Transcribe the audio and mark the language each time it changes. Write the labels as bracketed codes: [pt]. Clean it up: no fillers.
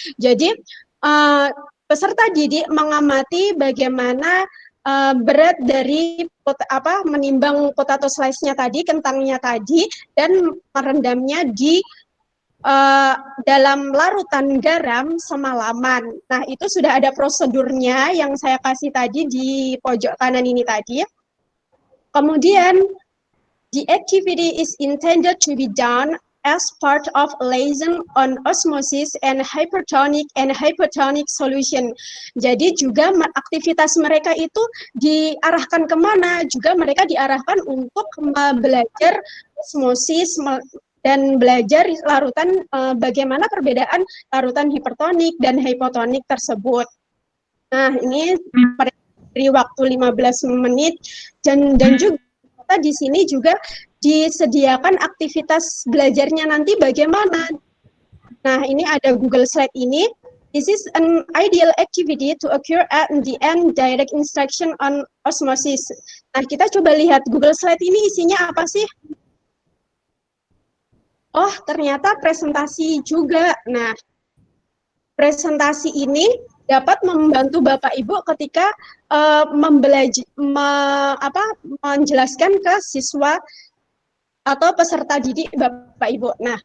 [id] Jadi peserta didik mengamati bagaimana berat dari menimbang potato slice-nya tadi, kentangnya tadi, dan merendamnya di dalam larutan garam semalaman. Nah, itu sudah ada prosedurnya yang saya kasih tadi di pojok kanan ini tadi. [en] Kemudian, the activity is intended to be done as part of a lesson on osmosis and hypertonic solution. [id] Jadi juga aktivitas mereka itu diarahkan kemana? Juga mereka diarahkan untuk belajar osmosis dan belajar larutan, bagaimana perbedaan larutan hipertonik dan hipotonik tersebut. Nah, ini dari waktu 15 menit dan juga di sini juga disediakan aktivitas belajarnya nanti bagaimana. Nah, ini ada Google Slide ini. [en] This is an ideal activity to occur at the end direct instruction on osmosis. [id] Nah, kita coba lihat Google Slide ini isinya apa sih? Oh, ternyata presentasi juga. Nah, presentasi ini dapat membantu Bapak Ibu ketika menjelaskan ke siswa atau peserta didik Bapak Ibu.